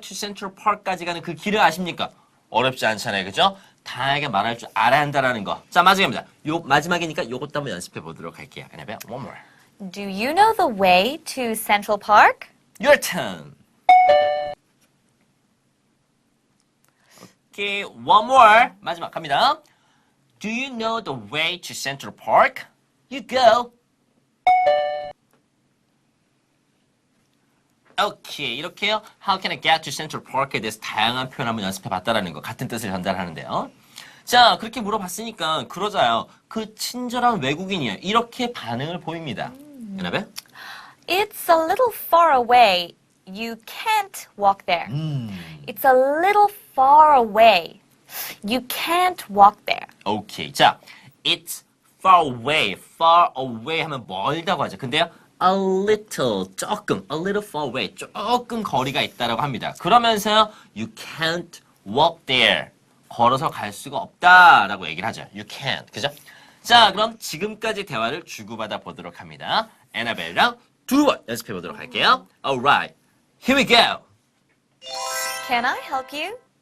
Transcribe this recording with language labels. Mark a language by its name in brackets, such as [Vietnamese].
[English] To Central Park [Korean] 까지 가는 그 길을 아십니까? 어렵지 않잖아요, 그죠? 다양하게 말할 줄 알아야 한다는 거. 자, 마지막입니다. 마지막이니까 요것도 한번 연습해 보도록 할게요. [English] Annabelle, one more. Do you know the way to Central Park? Your turn. 오케이, one more. [Korean] 마지막 갑니다. [English] Do you know the way to Central Park? You go. [Korean] 오케이, 이렇게요. [English] How can I get to Central Park [Korean] 에 대해서 다양한 표현 한번 연습해 봤다라는 거. 같은 뜻을 전달하는데요. 자, 그렇게 물어봤으니까 그러자요. 그 친절한 외국인이에요. 이렇게 반응을 보입니다. 여러분? [English] It's a little far away. You can't walk there. It's a little far away. You can't walk there. 오케이. 자, it's far away. [Korean] far away 하면 멀다고 하죠. 근데요. a little, 조금, [English] a little far away, [Korean] 조금 거리가 있다라고 합니다. [English] 그러면서요, you can't walk there. [Korean] 걸어서 갈 수가 없다라고 얘기를 하죠. [English] You can't. [Korean] 그죠? 자, 그럼 지금까지 대화를 주고받아 보도록 합니다. 애나벨랑 두 번 연습해 보도록 할게요. [English] Alright, here we go. Can I help you?